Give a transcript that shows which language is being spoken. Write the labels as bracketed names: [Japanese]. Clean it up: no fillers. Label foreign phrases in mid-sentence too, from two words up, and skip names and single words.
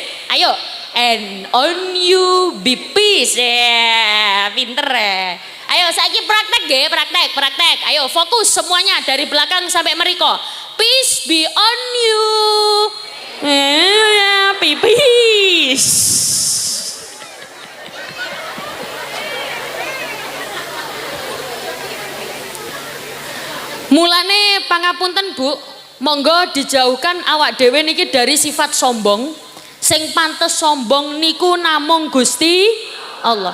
[Javanese] Ayo, [English] and on you be peace. [Javanese] Pinter ya. Ayo saiki praktek nggih, praktek. [Indonesian] Ayo fokus semuanya dari belakang sampai meriko. [English] Peace be on you. Peace. [Javanese] Mulane pangapunten Bu, monggo dijauhkan awak dhewe niki [Indonesian] dari sifat sombong. [Javanese] Sing pantes sombong niku namung Gusti Allah.